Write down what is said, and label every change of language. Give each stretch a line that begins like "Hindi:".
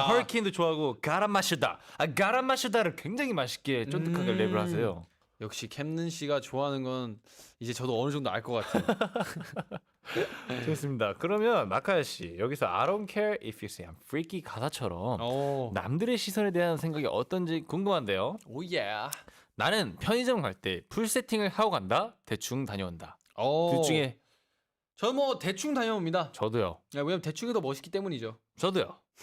Korean: 허리케인도 좋아하고 가라마시다. 가라마시다를 굉장히 맛있게 쫀득하게 랩을 하세요. 역시 캠는 씨가 좋아하는 건 이제 저도 어느 정도 알 것 같아요. 좋습니다. 그러면 마카야 씨 여기서
English: I don't care if you say I'm freaky
Korean: 가사처럼 오. 남들의 시선에 대한 생각이 어떤지 궁금한데요. 오 예. 나는 편의점 갈 때 풀 세팅을 하고 간다. 대충 다녀온다. 둘 중에 저는 뭐 대충 다녀옵니다. 저도요. 야, 왜냐면 대충이 더 멋있기 때문이죠. 저도요.